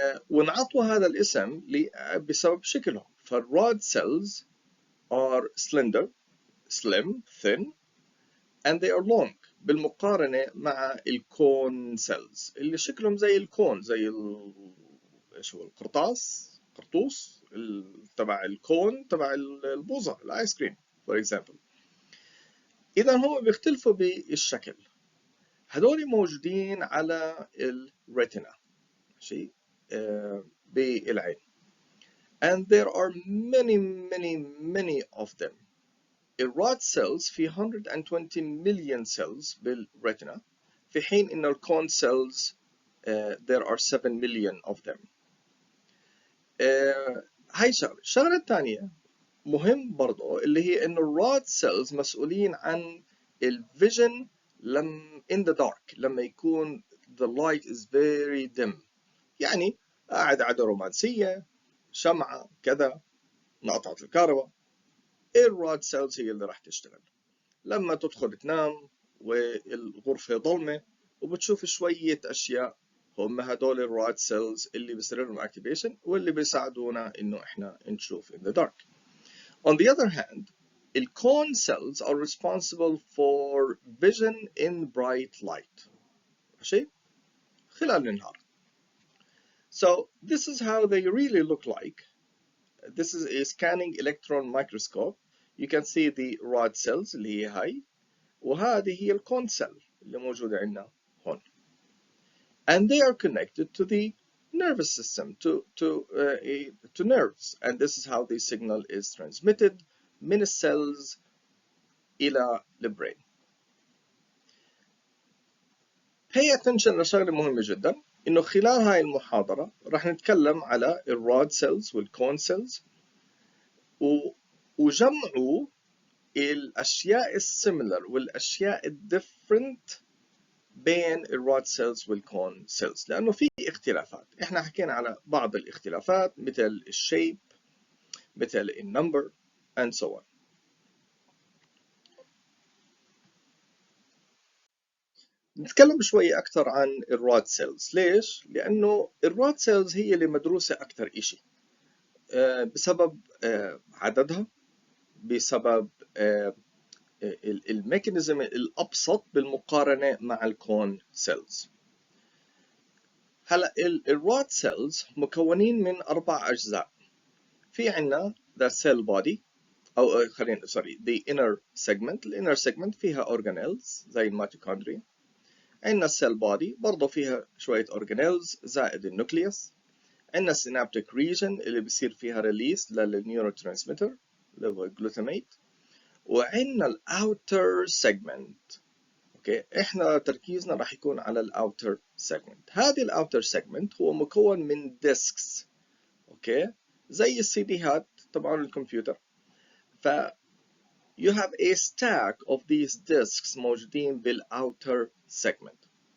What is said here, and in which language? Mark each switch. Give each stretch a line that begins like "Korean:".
Arabic: ونعطوا هذا الاسم بسبب شكلهم. فالرod
English: cells are slender, slim, thin, and they are long
Arabic: بالمقارنة مع الكون cells اللي شكلهم زي الكون، زي ايش هو قرطوس تبع الكون تبع البوظة الايس كريم
English: for example.
Arabic: إذا هم بيختلفوا بالشكل. هذول موجودين على الريتنا، شيء بالعين.
English: And there are many of them.
Arabic: الراد cells في 120 million cells بالريتنا، في حين إن الكون cells
English: there are 7 million of them.
Arabic: هاي الشغلة الثانية مهم برضو، اللي هي إنه الراد cells مسؤولين عن الفيجن
English: in the dark،
Arabic: لما يكون
English: the light is very dim.
Arabic: يعني قاعد على رومانسية، شمعة كذا، نقطعت الكهرباء، الراد سيلز هي اللي راح تشتغل. لما تدخل تنام والغرفة ظلمة وبتشوف شوية أشياء، هم هدول الراد سيلز اللي بيصير لهم activation واللي بيساعدونا إنه إحنا نشوف
English: in the dark. On the other hand, the cone cells are responsible for vision in bright light.
Arabic: ماشي؟ خلال النهار.
English: So this is how they really look like. This is a scanning electron microscope. You can see the rod cells
Arabic: اللي هي هاي، وهذه هي الكون سيل اللي موجودة عندنا هون.
English: And they are connected to the nervous system, to nerves, and this is how the signal is transmitted
Arabic: من السيلز إلى البرين.
English: Pay attention
Arabic: لشغلة مهمة جدا، إنه خلال هاي المحاضرة راح نتكلم على الراد سيلز والكون سيلز وجمعوا الأشياء السيميلر والأشياء الديفرنت بين الراد سيلز والكون سيلز، لأنه في اختلافات. إحنا حكينا على بعض الاختلافات مثل الشيب، مثل النمبر
English: and so on.
Arabic: نتكلم شوي أكثر عن الراد سيلز. ليش؟ لأنه الراد سيلز هي اللي مدروسة أكثر إشي بسبب عددها، بسبب الميكانيزم الأبسط بالمقارنة مع الكون سيلز. هلا الراد سيلز مكونين من 4 أجزاء. في عنا
English: the cell body
Arabic: أو خلينا
English: the inner segment.
Arabic: الانر segment فيها organelles زي الميتوكوندريا. عنا السيل بودي برضه فيها شوية organelles زائد النوكليوس. عنا synaptic region اللي بصير فيها ريليس للنيوروترانسميتر اللي هو الجلوتاميت. وعنا الاوتر segment. اوكي، احنا تركيزنا راح يكون على الاوتر segment. هذه الاوتر segment هو مكون من ديسكس، اوكي، زي السي ديات تبع الكمبيوتر.
English: ف you have a stack of these disks
Arabic: موجودين بالاوتر
English: segment.